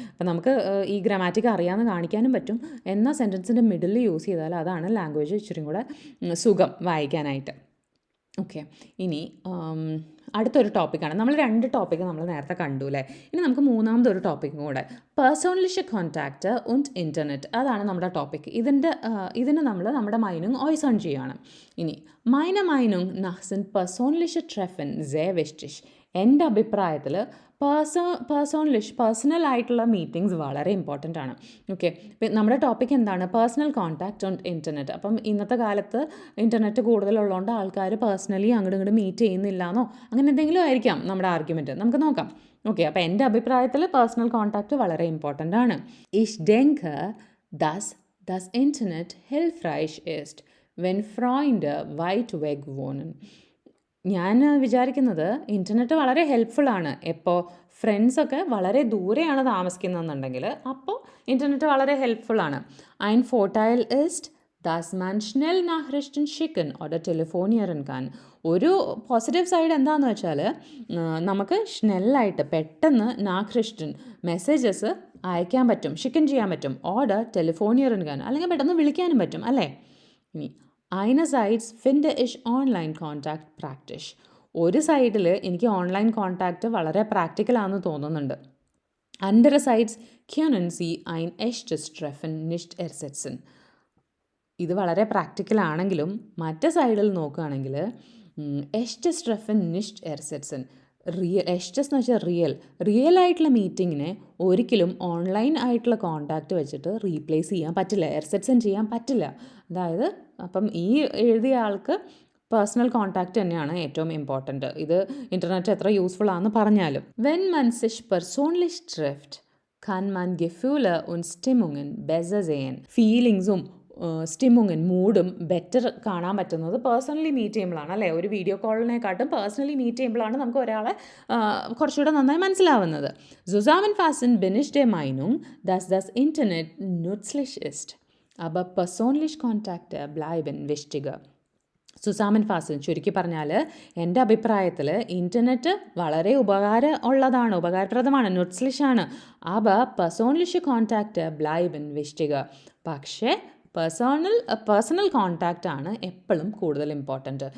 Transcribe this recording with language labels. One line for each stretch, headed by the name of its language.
Malayalam: അപ്പം നമുക്ക് ഈ ഗ്രാമാറ്റിക് അറിയാമെന്ന് കാണിക്കാനും പറ്റും. എന്നാൽ സെൻറ്റൻസിൻ്റെ മിഡിൽ യൂസ് ചെയ്താൽ അതാണ് ലാംഗ്വേജ് ഇച്ചിരി കൂടെ സുഖം വായിക്കാനായിട്ട്. ഓക്കെ, ഇനി അടുത്തൊരു ടോപ്പിക്കാണ്. നമ്മൾ 2 ടോപ്പിക്ക് നമ്മൾ നേരത്തെ കണ്ടു അല്ലേ. ഇനി നമുക്ക് മൂന്നാമതൊരു ടോപ്പിക്കും കൂടെ, പേഴ്സണലിഷ് കോൺടാക്റ്റ് und ഇൻ്റർനെറ്റ്. അതാണ് നമ്മുടെ ടോപ്പിക്ക്. ഇതിന് നമ്മൾ നമ്മുടെ മൈനുങ് ഓയ്സൺ ചെയ്യുകയാണ്. ഇനി
German: meine Meinung nach sind persönliche Treffen sehr wichtig.
Malayalam: എൻ്റെ അഭിപ്രായത്തിൽ പേഴ്സണൽ ആയിട്ടുള്ള മീറ്റിങ്സ് വളരെ ഇമ്പോർട്ടൻ്റ് ആണ്. ഓക്കെ, നമ്മുടെ ടോപ്പിക് എന്താണ്? Personal contact on internet. അപ്പം ഇന്നത്തെ കാലത്ത് ഇൻ്റർനെറ്റ് കൂടുതലുള്ളതുകൊണ്ട് ആൾക്കാർ പേഴ്സണലി അങ്ങോട്ട് ഇങ്ങോട്ട് മീറ്റ് ചെയ്യുന്നില്ലാന്നോ അങ്ങനെ എന്തെങ്കിലും ആയിരിക്കാം നമ്മുടെ ആർഗ്യുമെൻറ്റ്. നമുക്ക് നോക്കാം. ഓക്കെ, അപ്പോൾ എൻ്റെ അഭിപ്രായത്തിൽ പേഴ്സണൽ കോൺടാക്റ്റ് വളരെ ഇമ്പോർട്ടൻ്റ് ആണ്.
German: Ich denke, dass das Internet hilfreich ist, wenn Freunde weit weg wohnen.
Malayalam: ഞാൻ വിചാരിക്കുന്നത് ഇൻ്റർനെറ്റ് വളരെ ഹെൽപ്ഫുള്ളാണ്. എപ്പോൾ ഫ്രണ്ട്സൊക്കെ വളരെ ദൂരെയാണ് താമസിക്കുന്നതെന്നുണ്ടെങ്കിൽ അപ്പോൾ ഇൻ്റർനെറ്റ് വളരെ ഹെൽപ്ഫുള്ളാണ്.
German: Ein Vorteil ist, dass man schnell Nachrichten schicken oder telefonieren kann.
Malayalam: ഒരു പോസിറ്റീവ് സൈഡ് എന്താണെന്ന് വെച്ചാൽ നമുക്ക് സ്നെല്ലായിട്ട് പെട്ടെന്ന് നാക്രിഷ്ടൻ മെസ്സേജസ് അയക്കാൻ പറ്റും, ഷിക്കൻ ചെയ്യാൻ പറ്റും.
German: ഓർഡർ ടെലിഫോണിയറിൻ kann
Malayalam: അല്ലെങ്കിൽ പെട്ടെന്ന് വിളിക്കാനും പറ്റും അല്ലേ. ഇനി
German: einerseits finde ich
Malayalam: online contact practice. ഒരു സൈഡിൽ എനിക്ക് ഓൺലൈൻ കോൺടാക്റ്റ് വളരെ പ്രാക്ടിക്കലാണെന്ന് തോന്നുന്നുണ്ട്.
German: andererseits können sie ein echtes Treffen nicht ersetzen.
Malayalam: ഇത് വളരെ പ്രാക്ടിക്കലാണെങ്കിലും മറ്റേ സൈഡിൽ നോക്കുകയാണെങ്കിൽ
German: echtes Treffen nicht ersetzen.
Malayalam: എസ്റ്റസ് എന്ന് വെച്ചാൽ റിയൽ ആയിട്ടുള്ള മീറ്റിങ്ങിനെ ഒരിക്കലും ഓൺലൈൻ ആയിട്ടുള്ള കോൺടാക്റ്റ് വെച്ചിട്ട് റീപ്ലേസ് ചെയ്യാൻ പറ്റില്ല, എർസെറ്റ്സൻ ചെയ്യാൻ പറ്റില്ല. അതായത് അപ്പം ഈ എഴുതിയ ആൾക്ക് പേഴ്സണൽ കോൺടാക്റ്റ് തന്നെയാണ് ഏറ്റവും ഇമ്പോർട്ടൻറ്റ്. ഇത് ഇൻ്റർനെറ്റ് എത്ര യൂസ്ഫുൾ ആണെന്ന് പറഞ്ഞാലും.
German: Wenn man sich persönlich trifft, kann man Gefühle und Stimmungen besser sehen.
Malayalam: ഫീലിങ്സും സ്റ്റിമ്മുങ്ങും മൂഡും better കാണാൻ പറ്റുന്നത് പേഴ്സണലി മീറ്റ് ചെയ്യുമ്പോഴാണ് അല്ലേ. ഒരു വീഡിയോ കോളിനെക്കാട്ടും പേഴ്സണലി മീറ്റ് ചെയ്യുമ്പോഴാണ് നമുക്ക് ഒരാളെ കുറച്ചുകൂടെ നന്നായി മനസ്സിലാവുന്നത്.
German: Zusammenfassend bin ich der Meinung, dass das Internet nützlich ist, aber persönlich Kontakte bleiben wichtiger.
Malayalam: സുസാമൻ ചുരുക്കി പറഞ്ഞാൽ എൻ്റെ അഭിപ്രായത്തിൽ ഇൻ്റർനെറ്റ് വളരെ ഉപകാരപ്രദമാണ്, ന്യൂട്സ്ലിഷാണ്.
German: അവ പേഴ്സണലിഷ് കോൺടാക്റ്റ് ബ്ലൈബൻ വിഷ്ടിക.
Malayalam: പക്ഷേ പേഴ്സണൽ കോൺടാക്റ്റ് ആണ് എപ്പോഴും കൂടുതൽ ഇമ്പോർട്ടൻറ്റ്.